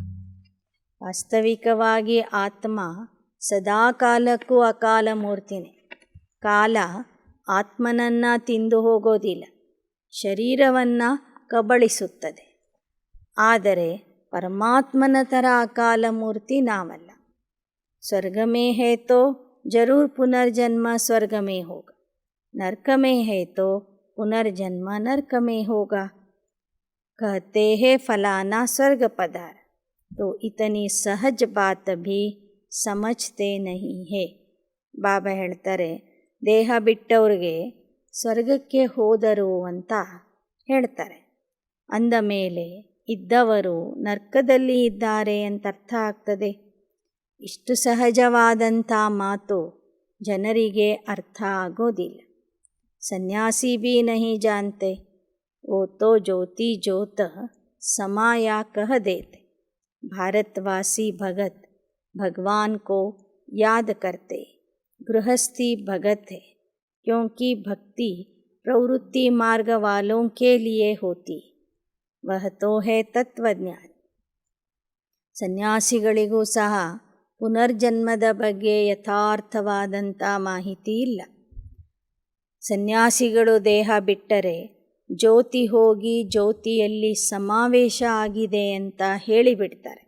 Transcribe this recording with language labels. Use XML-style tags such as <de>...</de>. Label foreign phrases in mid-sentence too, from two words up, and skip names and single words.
<kn>ವಾಸ್ತವಿಕವಾಗಿ ಆತ್ಮ ಸದಾ ಕಾಲಕ್ಕೂ ಅಕಾಲ ಮೂರ್ತಿನೇ. ಕಾಲ ಆತ್ಮನನ್ನು ತಿಂದು ಹೋಗೋದಿಲ್ಲ, ಶರೀರವನ್ನು ಕಬಳಿಸುತ್ತದೆ. ಆದರೆ ಪರಮಾತ್ಮನ ಥರ ಅಕಾಲ ಮೂರ್ತಿ ನಾವಲ್ಲ.</kn> <hi>स्वर्ग में है तो जरूर पुनर्जन्म स्वर्ग में होगा, नरक में है तो पुनर्जन्म नरक में होगा. कहते हैं फलाना स्वर्ग पधार, तो इतनी सहज बात भी समझते नहीं है.</hi> <kn>ಬಾಬಾ ಹೇಳ್ತಾರೆ, ದೇಹ ಬಿಟ್ಟವ್ರಿಗೆ ಸ್ವರ್ಗಕ್ಕೆ ಹೋದರು ಅಂತ ಹೇಳ್ತಾರೆ. ಅಂದ ಮೇಲೆ ಇದ್ದವರು ನರ್ಕದಲ್ಲಿ ಇದ್ದಾರೆ ಅಂತ ಅರ್ಥ ಆಗ್ತದೆ. ಇಷ್ಟು ಸಹಜವಾದಂಥ ಮಾತು ಜನರಿಗೆ ಅರ್ಥ ಆಗೋದಿಲ್ಲ.</kn> <hi>संन्यासी भी नहीं जानते, वो तो ज्योति ज्योत समाया कह देते. भारतवासी भगत भगवान को याद करते, गृहस्थी भगत है, क्योंकि भक्ति प्रवृत्ति मार्ग वालों के लिए होती, वह तो है तत्वज्ञान.</hi> <kn>ಸನ್ಯಾಸಿಗಳಿಗೂ ಸಹ ಪುನರ್ಜನ್ಮದ ಬಗ್ಗೆ ಯಥಾರ್ಥವಾದಂಥ ಮಾಹಿತಿ ಇಲ್ಲ. ಸನ್ಯಾಸಿಗಳು ದೇಹ ಬಿಟ್ಟರೆ ಜ್ಯೋತಿ ಹೋಗಿ ಜ್ಯೋತಿಯಲ್ಲಿ ಸಮಾವೇಶ ಆಗಿದೆ ಅಂತ ಹೇಳಿಬಿಡ್ತಾರೆ.</kn>